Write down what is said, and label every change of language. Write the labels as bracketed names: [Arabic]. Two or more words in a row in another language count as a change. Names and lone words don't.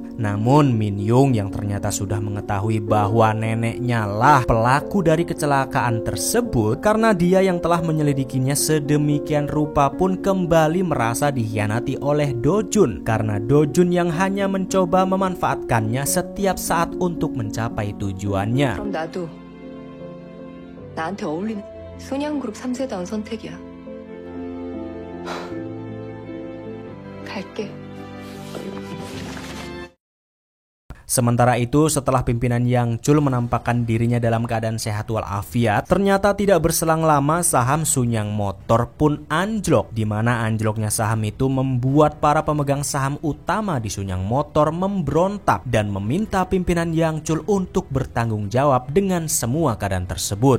[Indonesian] Namun Min Young yang ternyata sudah mengetahui bahwa neneknya lah pelaku dari kecelakaan tersebut, karena dia yang telah menyelidikinya sedemikian rupa pun kembali merasa dikhianati oleh Do Jun, karena Do Jun yang hanya mencoba memanfaatkannya setiap saat untuk mencapai tujuannya. [Korean] 그럼 나도 나한테 어울리는 소냥그룹 3세다운 선택이야. 갈게. [Indonesian] Sementara itu, setelah pimpinan Yang Chul menampakkan dirinya dalam keadaan sehat walafiat, ternyata tidak berselang lama saham Sunyang Motor pun anjlok, di mana anjloknya saham itu membuat para pemegang saham utama di Sunyang Motor memberontak dan meminta pimpinan Yang Chul untuk bertanggung jawab dengan semua keadaan tersebut.